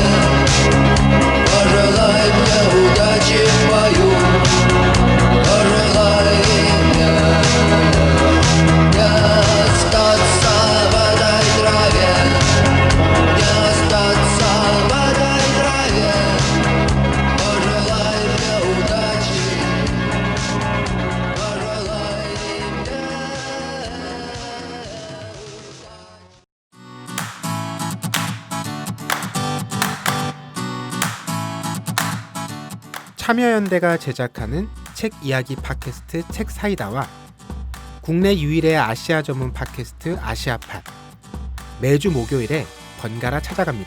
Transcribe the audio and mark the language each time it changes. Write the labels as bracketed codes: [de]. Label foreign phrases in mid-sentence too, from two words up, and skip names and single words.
[ru] Пожелай мне удачи в бою, пожелай мне не остаться в этой траве, не остаться в этой траве. Пожелай мне удачи, пожелай мне. [ko] 참여연대가 제작하는 책 이야기 팟캐스트 책사이다와 국내 유일의 아시아 전문 팟캐스트 아시아팟 매주 목요일에 번갈아 찾아갑니다.